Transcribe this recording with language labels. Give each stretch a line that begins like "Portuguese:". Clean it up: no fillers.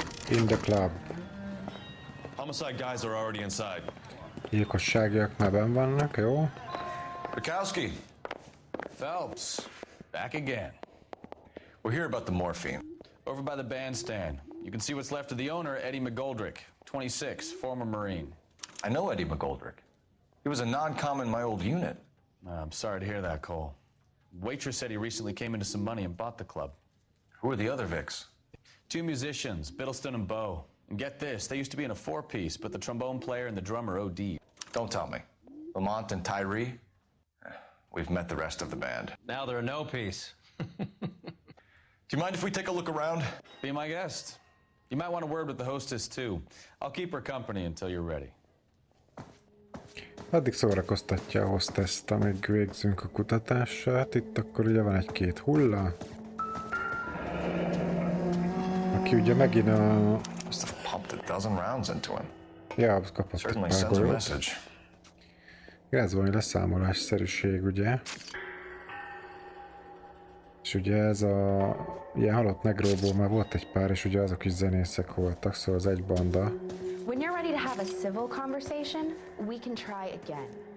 English: In the club. Homicide guys are already inside.
Hungarian: Gyilkosságiak már benn vannak, jó?
English: Bukowski. Phelps, back again. We're here about the morphine. Over by the bandstand. You can see what's left of the owner, Eddie McGoldrick, 26, former Marine. I know Eddie McGoldrick. He was a non-com in my old unit. I'm sorry to hear that, Cole. Waitress said he recently came into some money and bought the club. Who are the other Vics? Two musicians, Biddleston and Bow. And get this, they used to be in a four-piece, but the trombone player and the drummer OD'd. Don't tell me. Lamont and Tyree? we've met the rest of the band. Now they're no peace. Do you mind if we take a look around? Be my guest. You might want a word with the hostess too. I'll keep her company until you're ready.
Hungarian: Addig szórakoztatja a hosteszt, amíg végzünk a kutatással. Hát itt akkor ugye van egy-két hulla. Aki ugye megint a...
English: Must have pumped a dozen rounds into him.
Hungarian: Ja, kapott egy pár golyót. Ez valami leszámolásszerűség, ugye? És ugye ez a... ilyen halott negróból már volt egy pár, és ugye azok is zenészek voltak, szóval az egy banda.
English: When you're ready to have a civil conversation, we can try again.